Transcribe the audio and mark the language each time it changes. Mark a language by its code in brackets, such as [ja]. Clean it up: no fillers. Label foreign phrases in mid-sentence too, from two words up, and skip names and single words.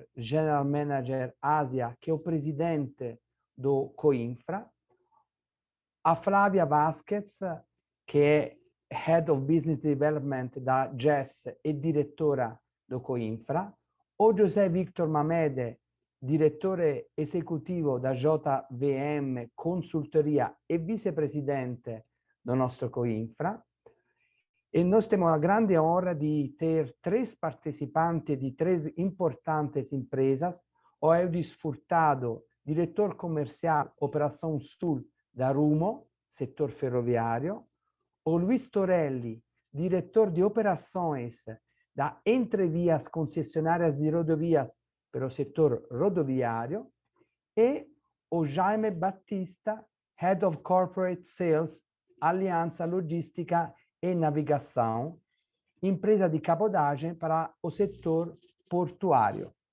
[en] General Manager [pt] Ásia, que é o presidente do Coinfra, a Flávia Vasquez, que é [en] Head of Business Development [pt] da GES e diretora do Coinfra, o José Victor Mamede, [it] direttore esecutivo [pt] da JVM Consultoria e vice-presidente do nostro Coinfra. E nós temos a grande honra de ter três participantes de três importantes empresas: o Eudis Furtado, diretor comercial Operação Sul da Rumo, setor ferroviário; o Luiz Torelli, diretor de operações da Entrevias Concessionárias de Rodovias pelo setor rodoviário; e o Jaime Battista, [en] Head of Corporate Sales, [pt] Aliança Logística e Navegação, empresa de cabotagem para o setor portuário.